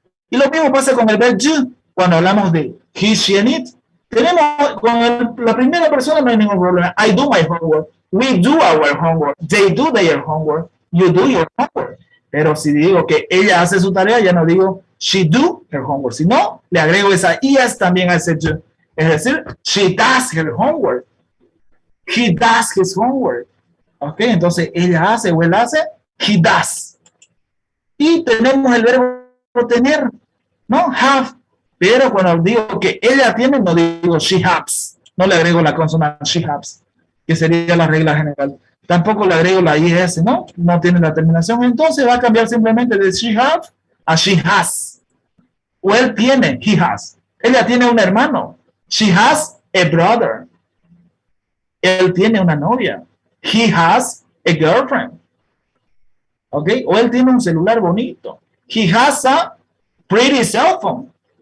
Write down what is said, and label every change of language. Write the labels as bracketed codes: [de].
[es] Y lo mismo pasa con el verbo do, cuando hablamos de he, she, and it. Tenemos, la primera persona no hay ningún problema. [en] I do my homework. We do our homework. They do their homework. You do your homework. [es] Pero si digo que ella hace su tarea, ya no digo [en] she do her homework. [es] Si no, le agrego esa is también a ese do. Es decir, [en] she does her homework. He does his homework. [es] Ok, entonces ella hace o él hace, [en] he does. [es] Y tenemos el verbo tener, ¿no? Have. Pero cuando digo que ella tiene, no digo [en] she has. [es] No le agrego la consonante she has, que sería la regla general. Tampoco le agrego la is, ¿no? No tiene la terminación. Entonces va a cambiar simplemente de [en] she have a she has. [es] O él tiene, [en] he has. [es] Ella tiene un hermano. [en] She has a brother. [es] Él tiene una novia. [en] He has a girlfriend. [es] ¿Ok? O él tiene un celular bonito. [en] He has a pretty cell phone.